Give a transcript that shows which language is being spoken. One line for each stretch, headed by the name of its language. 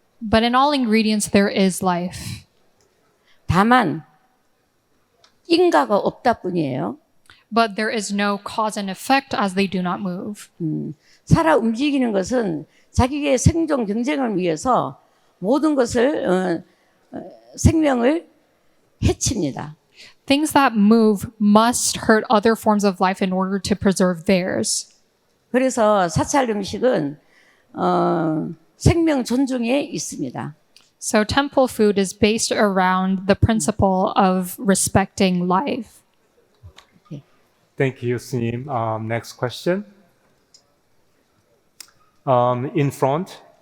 English: But in all ingredients, there is life.
Korean: 다만 인과가 없다 뿐이에요.
English: But there is no cause and effect as they do not move.
Korean: 살아 움직이는 것은 자기의 생존 경쟁을 위해서 모든 것을 생명을 해칩니다.
English: Things that move must hurt other forms of life in order to preserve theirs.
Korean: 그래서 사찰 음식은 생명 존중에 있습니다.
English: So temple food is based around the principle of respecting life. Thank you, 스님. Next question. In front.